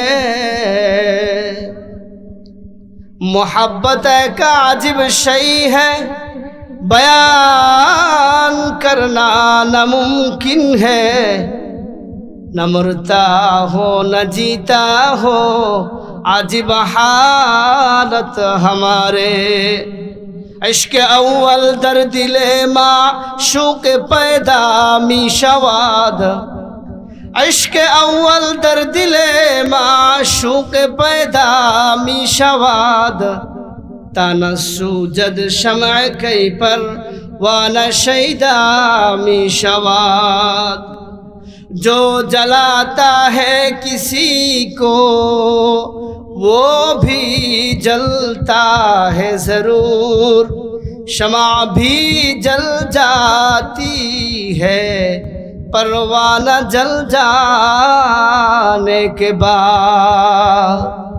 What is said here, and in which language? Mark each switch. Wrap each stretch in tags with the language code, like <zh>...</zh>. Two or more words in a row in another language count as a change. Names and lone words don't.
<ur>محبت ایک عجیب شئی ہے، بیان کرنا ناممکن ہے۔ نہ مرتا ہو نہ جیتا ہو، عجیب حالت ہمارے۔</ur> <fa>عشق اول در دل معشوق پیدا می شود، عشق اول در دل معشوق پیدا می شود۔ تا نہ سوجد شمع کی پر وانہ شیدا می شود۔</fa> <ur>جو جلاتا ہے کسی کو وہ بھی جلتا ہے ضرور، شمع بھی جل جاتی ہے پروانہ جل جانے کے بعد۔</ur>